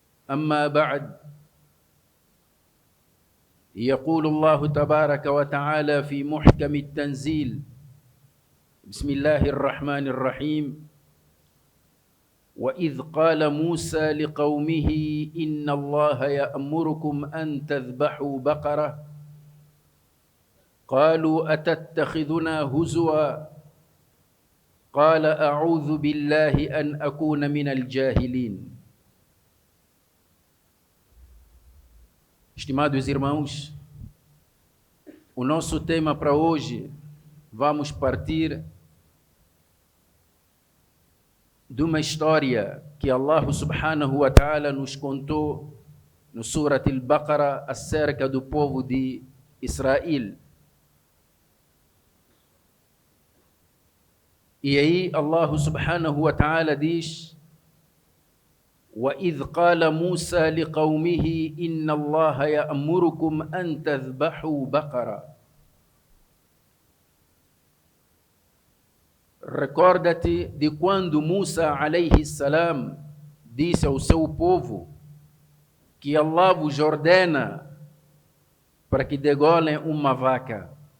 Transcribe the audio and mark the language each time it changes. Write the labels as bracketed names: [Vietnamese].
[Arabic] أما بعد، يقول الله تبارك وتعالى في محكم التنزيل: بسم الله الرحمن الرحيم: وإذ قال موسى لقومه إن الله يأمركم أن تذبحوا بقرة قالوا أتتخذنا هزوا قال أعوذ بالله أن أكون من الجاهلين. [Portuguese] Estimados irmãos, o nosso tema para hoje, vamos partir de uma história que Allah subhanahu wa ta'ala nos contou no Surat al-Baqarah acerca do povo de Israel. E aí Allah subhanahu wa ta'ala diz: [Arabic] وَإِذْ قَالَ مُوسَى لِقَوْمِهِ إِنَّ اللَّهَ يَأْمُرُكُمْ أَن تَذْبَحُوا بَقَرَةً. [Portuguese] Recorda-te de quando Musa alayhi salam disse ao seu povo que Allah vos ordena para que degolem uma vaca.